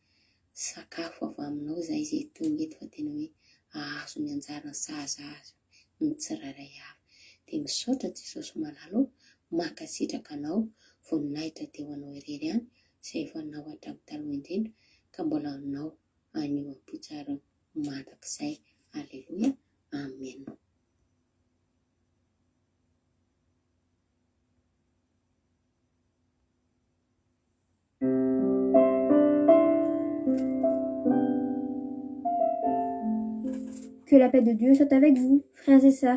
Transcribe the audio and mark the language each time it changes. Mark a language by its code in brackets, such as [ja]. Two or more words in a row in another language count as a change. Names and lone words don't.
[mg] sakafo avy aminao izay izay tonga eto fa tena hoe ahazo ny anjarany sahaza azy ny tsirairay avy dia misaotra Jesosy malala mankasitraka anao voninahitra teo anao irery ihany izay efa nahoatra amin'ny taloha indrindra ka mbola anao anio am-pitsaro mandrakizay alleluia amen. [fr] Que la paix de Dieu soit avec vous, frères et sœurs.